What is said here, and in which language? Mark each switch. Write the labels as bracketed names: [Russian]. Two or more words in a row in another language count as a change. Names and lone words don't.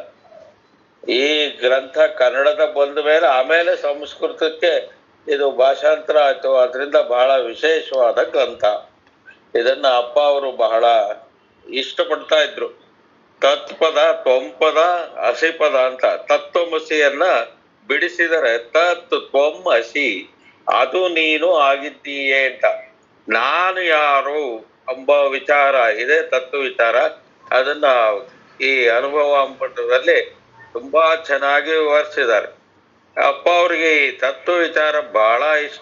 [Kannada] ಈ ಗ್ರಂಥ ಕನ್ನಡದ ಬಂದ ಮೇಲೆ ಆಮೇಲೆ ಸಂಸ್ಕೃತಕ್ಕೆ ಇದು ಭಾಷಾಂತರ ಆಯ್ತು. ಅದರಿಂದ ಬಹಳ ವಿಶೇಷವಾದ ಗ್ರಂಥ. ಇದನ್ನ ಅಪ್ಪ ಅವರು ಬಹಳ ಇಷ್ಟಪಡ್ತಾ ಇದ್ರು. ತತ್ಪದ, ತ್ವಂಪದ, ಅಸಿಪದ ಅಂತ ತತ್ವಮಸಿಯನ್ನ ಬಿಡಿಸಿದರೆ [Sanskrit] ತತ್ ತ್ವಂ ಅಸಿ, [Kannada] ಅದು ನೀನು ಆಗಿದ್ದೀಯೇ ಅಂತ. ನಾನು ಯಾರು ಎಂಬ ವಿಚಾರ ಇದೆ, ತತ್ವ ವಿಚಾರ. ಅದನ್ನ ಈ ಅನುಭವ ಅಂಬಟದಲ್ಲಿ ತುಂಬಾ ಚೆನ್ನಾಗಿ ವಿವರಿಸಿದ್ದಾರೆ. ಅಪ್ಪ ಅವ್ರಿಗೆ ಈ ತತ್ವ ವಿಚಾರ ಬಹಳ ಇಷ್ಟ.